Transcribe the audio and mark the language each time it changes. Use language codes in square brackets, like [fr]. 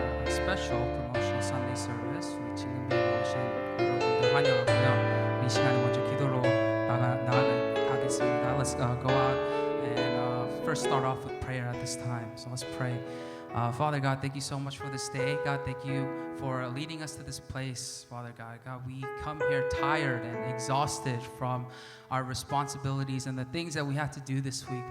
[en] special promotional Sunday service. [ko] 우리 지금 오신 여러분들 환영하고요. 이 시간에 먼저 기도로 나가겠습니다. [en] Let's go out and first start off with prayer at this time. So let's pray. Father God, thank you so much for this day. God, thank you for leading us to this place. Father God, we come here tired and exhausted from our responsibilities and the things that we have to do this week.